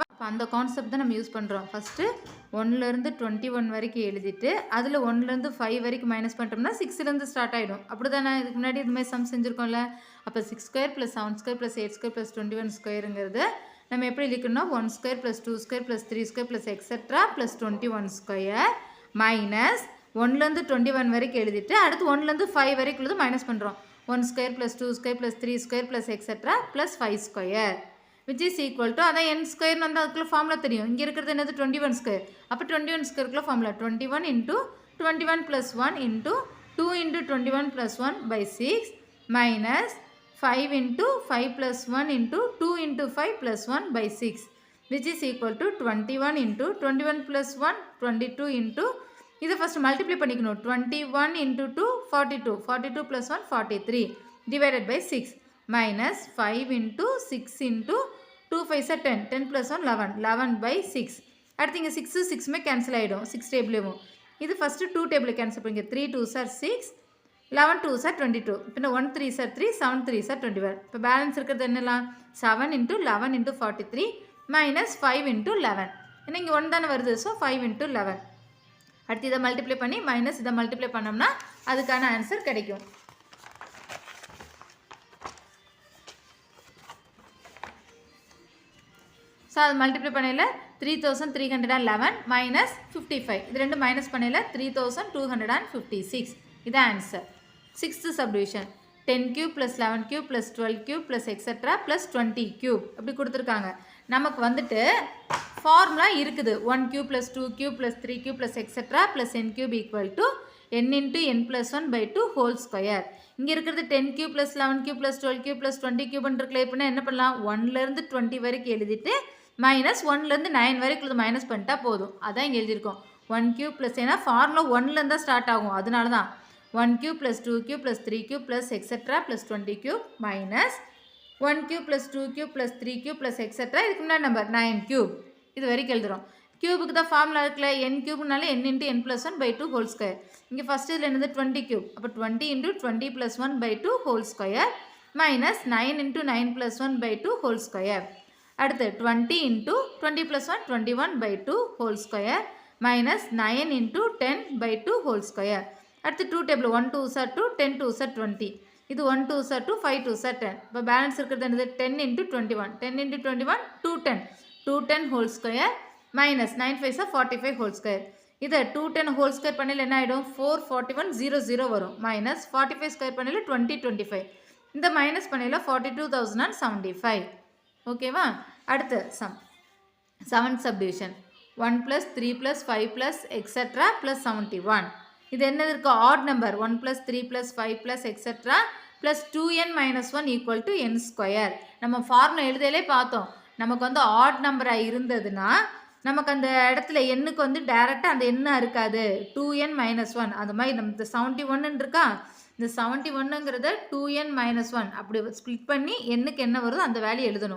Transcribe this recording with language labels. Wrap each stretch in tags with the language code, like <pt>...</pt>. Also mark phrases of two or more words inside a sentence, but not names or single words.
<ta>அப்ப அந்த கான்செப்ட் தான் நம்ம யூஸ் பண்றோம். ஃபர்ஸ்ட் 1 ல இருந்து 21 வரைக்கும் எழுதிட்டு அதுல 1 ல இருந்து 5 வரைக்கும் மைனஸ் பண்ணிட்டோம்னா 6 ல இருந்து ஸ்டார்ட் ஆயிடும். அப்படிதானே இதுக்கு முன்னாடி இந்த மாதிரி சம் செஞ்சிருக்கோம்ல. அப்ப</ta> <en>6 ஸ்கொயர் plus 7 ஸ்கொயர் plus 8 ஸ்கொயர் plus 21 ஸ்கொயர்ங்கிறது</en> <ta>நம்ம எப்படி எழுதிக்கணும்னா</ta> <en>1 ஸ்கொயர் plus 2 ஸ்கொயர் plus 3 ஸ்கொயர் plus etc plus 21 ஸ்கொயர் மைனஸ்</en> <ta>1 ல இருந்து 21 வரைக்கும் எழுதிட்டு அடுத்து 1 ல இருந்து 5 வரைக்குள்ளது மைனஸ் பண்றோம்.</ta> <en>1 square plus 2 square plus 3 square plus etc plus 5 square which is equal to அதான் n square</en> <ta>வந்து அதுக்குள்ள</ta> <en>ஃபார்முலா தெரியும்.</en> <ta>இங்க இருக்குது என்னது</ta> <en>21 square. அப்ப 21 squareக்குள்ள ஃபார்முலா 21 into 21 plus 1 into 2 into 21 plus 1 by 6 minus 5 into 5 plus 1 into 2 into 5 plus 1 by 6 which is equal to 21 into 21 plus 1 22 into இதை first multiply பண்ணிக்கணும். 21 into 2 42 42 plus 1 43 divided by 6 minus 5 into 6 into 2 5 are 10 10 plus 1 11 11 by 6.</en> <ta>அடுத்து இங்கே 6 6மே கேன்சல் ஆகிடும் 6 டேபிளையும்.</ta> <en>இது first 2 table cancel பண்ணிங்க 3 2s are 6 11 2s are 22 பின்ன 1 3s are 3 7 3s are 21.</en> <ta>இப்போ பேலன்ஸ் இருக்கிறது என்னலாம்</ta> <en>7 into 11 into 43 minus 5 into 11.</en> <ta>ஏன்னா இங்கே 1 தானே வருது. ஸோ 5 into 11. அடுத்து இதை மல்டிப்ளை பண்ணி மைனஸ் இதை மல்டிப்ளை பண்ணோம்னா அதுக்கான ஆன்சர் கிடைக்கும். ஸோ அது மல்டிப்ளை பண்ணையில் 3311 மைனஸ் 55 இது ரெண்டு மைனஸ் பண்ணையில் 3256 இது ஆன்சர்.</ta> <en>6th subdivision 10 cube plus 11 cube plus 12 cube plus etc plus 20 cube</en> <ta>அப்படி கொடுத்துருக்காங்க. நமக்கு வந்துட்டு</ta> <en>ஃபார்முலா இருக்குது 1 cube plus 2 cube plus 3 cube plus etc plus n cube equal to n into n plus 1 by 2 whole square.</en> <ta>இங்கே இருக்கிறது</ta> <en>10 cube plus 11 cube plus 12 cube plus 20 cube இருக்குல்ல.</en> <ta>இப்போ என்ன பண்ணலாம் 1 ல இருந்து 20 வரைக்கும் எழுதிட்டு மைனஸ் 1 ல இருந்து 9 வரைக்கும் மைனஸ் பண்ணிட்டா போதும். அதான் இங்கே எழுதியிருக்கோம்</ta> <en>1 cube plus</en> <ta>ஏன்னா ஃபார்முலா 1 ல இருந்தா ஸ்டார்ட் ஆகும். அதனால தான்</ta> <en>1 cube plus 2 cube plus 3 cube plus etc plus 20 cube minus 1 cube plus 2 cube plus 3 cube plus etc</en> <ta>இதுக்கு முன்னாடி</ta> <en>நம்பர் 9 cube</en> <ta>இது வரைக்கும் எழுதுறோம். கியூபுக்கு தான் ஃபார்முலா இருக்குல்ல n கியூப்னால</ta> <en>n into n plus 1 by 2 whole square.</en> <ta>இங்கே ஃபஸ்ட்டு இதில் என்னது 20 cube.</ta> <en>அப்போ 20 into 20 plus 1 by 2 whole square minus 9 into 9 plus 1 by 2 whole square. அடுத்து 20 into 20 plus 1 21 by 2 whole square minus 9 into 10 by 2 whole square. அடுத்து 2 table 1 2s are 2 10 2s are 20. இது 1 2s are 2 5 2s are 10. இப்போ பேலன்ஸ்</en> <ta>இருக்கிறது என்னது</ta> <en>10 into 21 10 into 21 210 whole square minus 9 5 are 45 whole square.</en> <ta>இதை 210</ta> <en>whole square</en> <ta>பண்ணில் என்ன ஆகிடும் 441 0 வரும்</ta> <en>minus 45 square</en> <ta>பண்ணில் 2025 இந்த மைனஸ் பண்ணில் 42,075. ஓகேவா? அடுத்து</ta> <en>சம் 7th subdivision 1 plus 3 plus 5 plus etc plus 71.</en> <ta>இது என்னது இருக்கு</ta> <en>odd number 1 plus 3 plus 5 plus etc plus 2n minus 1 equal to n square.</en> <ta>நம்ம ஃபார்முலா எழுதையிலே பார்த்தோம். நமக்கு வந்து ஆட் நம்பராக இருந்ததுன்னா நமக்கு அந்த இடத்துல எண்ணுக்கு வந்து டேரெக்டாக அந்த எண்ணாக இருக்காது</ta> <en>2n minus 1</en> <ta>அது மாதிரி நம்ம இந்த 71 இருக்கா இந்த 71ங்கிறத</ta> <en>2n minus 1</en> <ta>அப்படி ஸ்ப்ளிட் பண்ணி எண்ணுக்கு என்ன வருதோ அந்த வேல்யூ எழுதணும்.</ta>